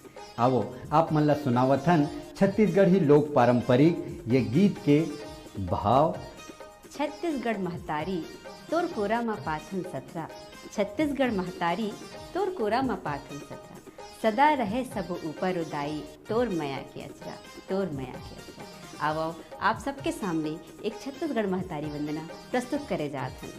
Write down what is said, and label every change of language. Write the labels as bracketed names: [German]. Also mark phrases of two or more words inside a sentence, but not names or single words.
[Chhattisgarhi] आवो आप मन ला सुनावत हन छत्तीसगढ़ी लोक पारंपरिक ये गीत के भाव। छत्तीसगढ़ महतारी तोर कोरा मा पाथन सतरा, छत्तीसगढ़ महतारी तोर कोरा मा पाथन सतरा, सदा रहे सब ऊपर उदाई तोर मया की अचरा, तोर मया की अचरा। आओ आप सबके सामने एक छत्तीसगढ़ महतारी वंदना प्रस्तुत करे जात हन।